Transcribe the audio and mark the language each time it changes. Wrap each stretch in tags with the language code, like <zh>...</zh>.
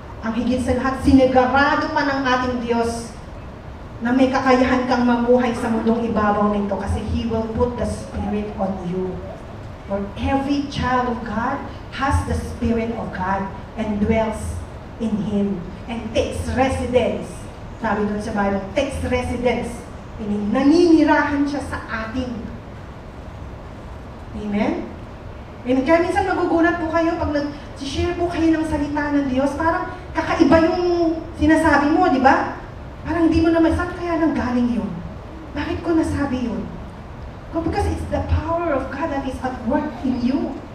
<tl>ang higit sa lahat, sinigarado pa ng ating Diyos na may kakayahan kang mamuhay sa mundong ibabaw nito kasi</tl> <en>He will put the Spirit on you. For every child of God has the Spirit of God and dwells in Him and takes residence.</en> <tl>Sabi doon sa Bible,</tl> <en>takes residence.</en> <tl>Naninirahan siya sa atin. Amen? And kaya minsan magugulat po kayo pag nag-share po kayo ng salita ng Diyos, parang kakaiba yung sinasabi mo, di ba? Parang hindi mo naman, saan kaya nang galing yun? Bakit ko nasabi yun?</tl> <en>Because it's the power of God that is at work in you.</en>